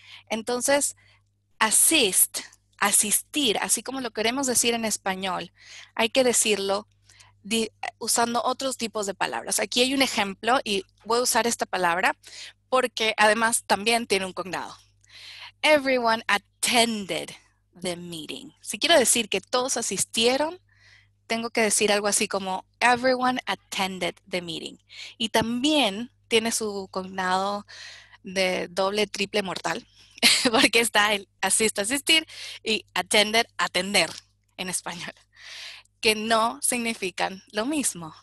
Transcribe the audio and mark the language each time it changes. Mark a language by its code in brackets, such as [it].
[es] Entonces, asistir, así como lo queremos decir en español, hay que decirlo usando otros tipos de palabras. Aquí hay un ejemplo y voy a usar esta palabra porque además también tiene un cognado. [en] Everyone attended the meeting. [es] Si quiero decir que todos asistieron, tengo que decir algo así como [en] everyone attended the meeting. [es] Y también tiene su cognado de doble, triple mortal, porque está el asistir y attended, atender en español, que no significan lo mismo.